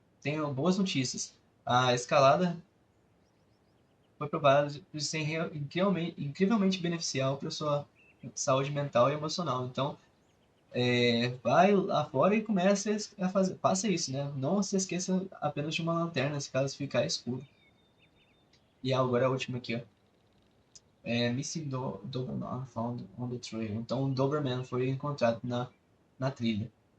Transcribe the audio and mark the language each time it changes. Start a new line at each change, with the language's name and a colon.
Portuguese: Tenho boas notícias. A escalada foi provada de ser incrivelmente beneficial para sua saúde mental e emocional. Então, vai lá fora e comece a fazer. Faça isso, né? Não se esqueça apenas de uma lanterna, se caso ficar escuro. E agora a última aqui, ó.
English: Missing Doberman found on the trail.
Portuguese: Então, o Doberman foi encontrado na trilha.